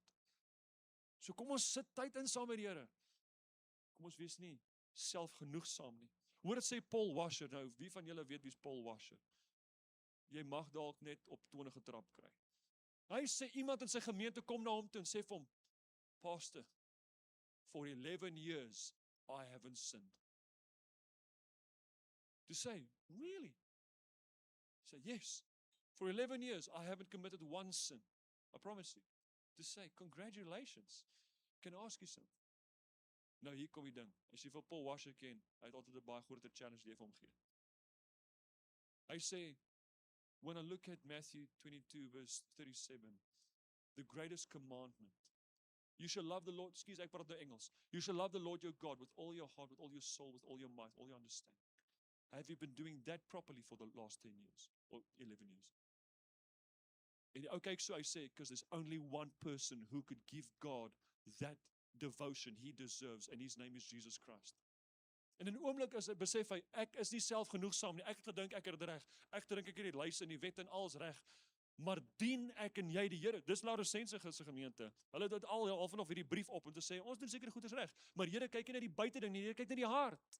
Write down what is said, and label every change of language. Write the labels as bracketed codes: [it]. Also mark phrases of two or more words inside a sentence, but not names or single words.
[af] So kom ons sit tyd in saam met die Here. Kom ons wees nie selfgenoegsaam nie. Hoor dit sê Paul Washer, nou wie van julle weet wie is Paul Washer? Jy mag dalk net op tone getrap kry. Hy sê iemand in sy gemeente kom na hom toe en sê vir hom, [en] Pastor, for 11 years I haven't sinned. To say, really? Say, yes, for 11 years I haven't committed one sin. I promise you. To say, congratulations. Can I ask you something? [af] Nou hier kom die ding. As jy vir Paul Washer ken, hy het altyd 'n baie groter challenge die vir hom gee. Hy sê, [en] when I look at Matthew 22 verse 37, the greatest commandment, you shall love the Lord, [af] ek praat nou Engels. [en] You shall love the Lord your God with all your heart, with all your soul, with all your might, all your understanding. Have you been doing that properly for the last 10 years or 11 years? [af] En die ou kyk so, hy sê, [en] because there's only one person who could give God that devotion he deserves, and his name is Jesus Christ. [af] En in 'n oomblik besef hy, ek is nie selfgenoegsaam nie, ek het gedink ek het dit reg, ek dink ek het die lys en die wet en alles reg, maar dien ek en jy die Here. Dis Laodicense se gemeente. Hulle het dit al vanaf hierdie brief op om te sê, ons doen seker goed is reg, maar Here kyk nie na die buite ding nie, Here kyk na die hart.